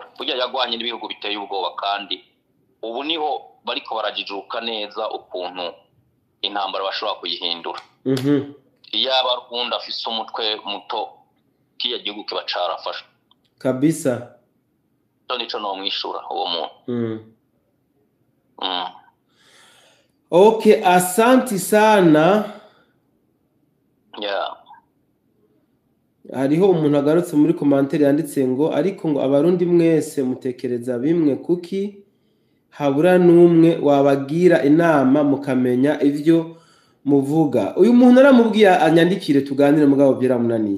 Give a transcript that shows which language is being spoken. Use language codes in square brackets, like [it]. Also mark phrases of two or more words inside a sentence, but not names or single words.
[rn] Burya yagwanye n'ibihugu biteye ubwoba, kandi ubu niho bariko barajijuka neza ukuntu intambara bashobora kuyihindura. Iyaba Rwanda afise umutwe muto, kiya gihugu kiba carafashwe kabisa. Nico no mwishura uwo muntu. [sw] Okay, asanti sana. Yeah. [rn] Hariho umuntu agarutse muri commentaire yanditse ngo ariko ngo abarundi mwese mutekereza bimwe, kuki habura n'umwe wabagira inama mukamenya ivyo muvuga. Uyu muntu aramubwiye anyandikire tuganire, mugabo byaramunaniye.